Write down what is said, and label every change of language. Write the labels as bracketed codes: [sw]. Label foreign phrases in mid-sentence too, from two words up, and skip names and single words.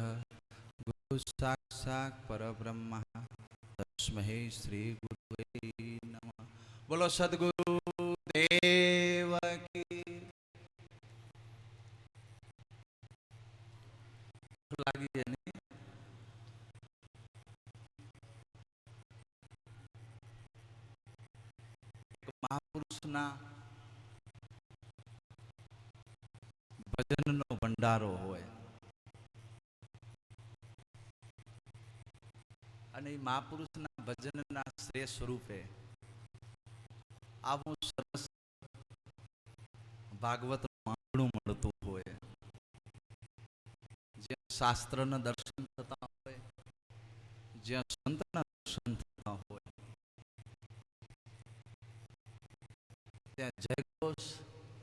[sa] गुरु साक्षात् परब्रह्म तस्मै श्री गुरुवे नमः. [hi] बोलो सद्गुरु देव की. लागी है नहीं? [gu] महापुरुषना ભજનનો ભંડારો હોય અને એ મહાપુરુષના ભજનના શ્રેષ્ઠ સ્વરૂપે આવું સરસ ભાગવતનું આંગણું મળતું હોય, જ્યાં શાસ્ત્રના દર્શન થતા હોય, જ્યાં સંતના દર્શન થતા હોય, ત્યાં જયઘોષ